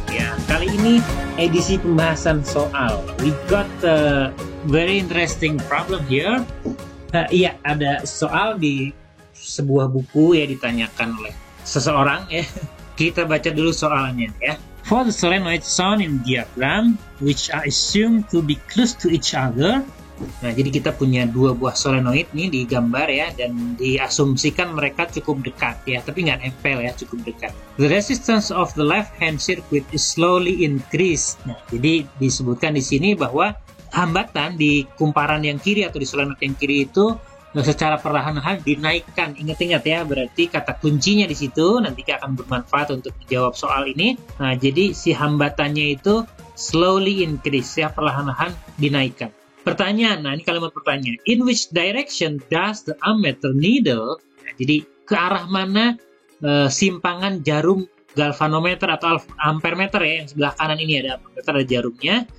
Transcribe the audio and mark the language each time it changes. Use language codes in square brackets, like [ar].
[id] Ya, kali ini edisi pembahasan soal. [en] We got a very interesting problem here. [id] Iya, ada soal di sebuah buku ya ditanyakan oleh seseorang ya. Kita baca dulu soalnya ya. [en] For the solenoid shown in diagram, which are assumed to be close to each other. [id] Nah, jadi kita punya dua buah solenoid nih di gambar ya, dan diasumsikan mereka cukup dekat ya, tapi nggak nempel ya, cukup dekat. [en] The resistance of the left hand circuit is slowly increased. [id] Nah, jadi disebutkan di sini bahwa hambatan di kumparan yang kiri atau di solenoid yang kiri itu secara perlahan-lahan dinaikkan. Ingat-ingat ya, berarti kata kuncinya di situ nanti akan bermanfaat untuk menjawab soal ini. Nah, jadi si hambatannya itu [en] slowly increase [id] ya, perlahan-lahan dinaikkan. Pertanyaan, nah ini kalimat pertanyaan. [en] In which direction does the ammeter needle? [id] Nah, jadi ke arah mana simpangan jarum galvanometer atau ampermeter ya, yang sebelah kanan ini ada ampermeter, ada jarumnya.